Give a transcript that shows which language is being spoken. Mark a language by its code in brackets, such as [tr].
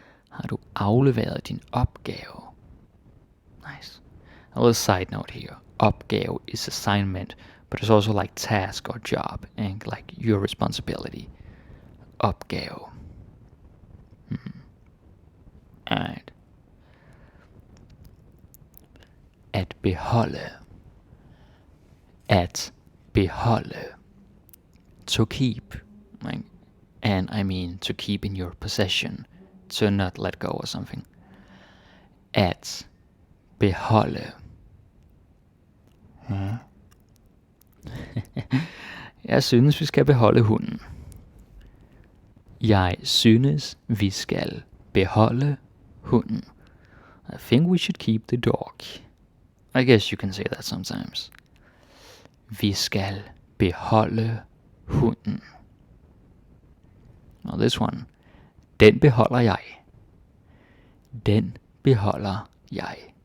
[da] Har du afleveret din opgave? [en] Nice. A little side note here. Opgave is assignment, but it's also like task or job, and like your responsibility. [da] Opgave. [en] Alright. [da] At beholde. At beholde. [en] To keep. And I mean to keep in your possession. To not let go or something. [da] At beholde. Jeg synes, vi skal beholde hunden. Jeg synes, vi skal beholde hunden. [en] I think we should keep the dog. I guess you can say that sometimes. [da] Vi skal beholde hunden. [en] Now this one. [da] Den beholder jeg. Den beholder jeg.